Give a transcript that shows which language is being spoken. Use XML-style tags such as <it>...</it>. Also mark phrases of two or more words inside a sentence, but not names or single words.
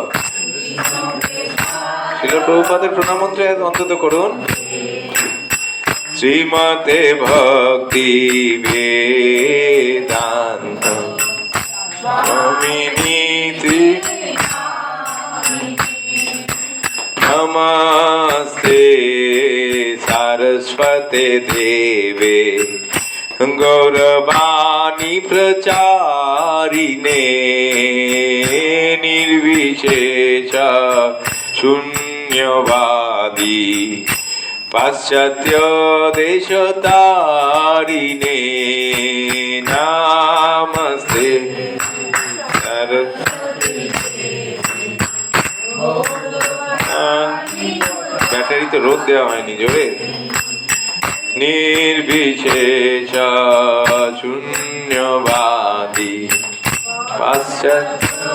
<bn>শ্রীল প্রভুপাদের প্রণাম মন্ত্র অন্তত করুন।</bn> <sa>শ্রীমতে ভক্তি বেদান্ত স্বামিনীতি নমস্তে सरस्वते देवे गौरवाणी प्रचारिणे निर्विशेष शून्यवादी पाश्चात्य देशतारिणे नमस्ते</sa> <bn>ব্যাটারি তো রোদ দেওয়া হয়নি জোরে।</bn> <sa>নির্বিশেষ শূন্যবাদী পাশ্চাত্য</sa>